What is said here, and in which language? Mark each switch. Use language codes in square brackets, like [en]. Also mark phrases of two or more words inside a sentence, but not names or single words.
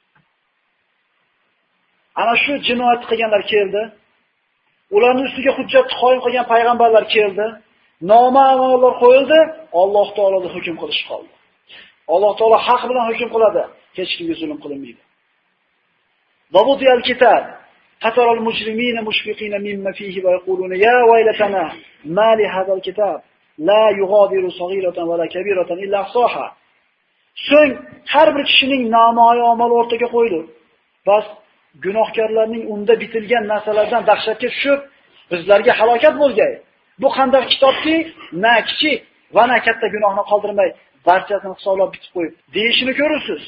[uz] Ana shu jinoyat qilganlar keldi. Ularning ustiga hujjat qoyim qilgan payg'ambarlar keldi. Noma'lumlar qo'yildi, Alloh taologa hukm qilish qoldi. Alloh taolo haq bilan hukm qiladi, hech kimga zulm qilinmaydi. [ar] ووضع الكتاب قتر المجرمين مشفقين مما فيه ويقولون يا ويلتنا ما لهذا الكتاب لا يغادر صغيرة ولا كبيرة إلا أحصاها. [uz] So'ng har bir kishining namoyi amali o'rtaga qo'yildi. Bas gunohkorlarning unda bitilgan narsalardan dahshatga tushib, bizlarga halokat bo'lgay. Bu qanday kitobki, na kichik va na katta gunohni qoldirmay, barchasini hisoblab bitib qo'yib, deyishini ko'rursiz.